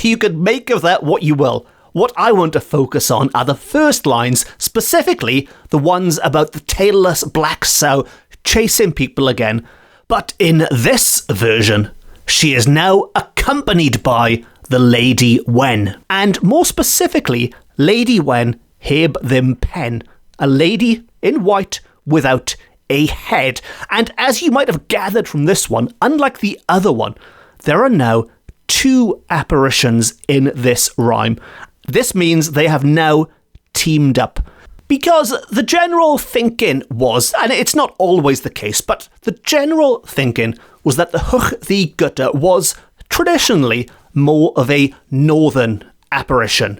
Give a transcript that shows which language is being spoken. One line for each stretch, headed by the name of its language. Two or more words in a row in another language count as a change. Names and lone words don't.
English: You can make of that what you will. What I want to focus on are the first lines, specifically the ones about the tailless black sow chasing people again. But in this version, she is now accompanied by the Ladi Wen. And more specifically,
Welsh: Ladi Wen heb ddim pen,
English: a lady in white without a head. And as you might have gathered from this one, unlike the other one, there are now 2 apparitions in this rhyme. This means they have now teamed up. Because the general thinking was, and it's not always the case, but the general thinking was that the Hwch Ddu Gwta was traditionally more of a northern apparition.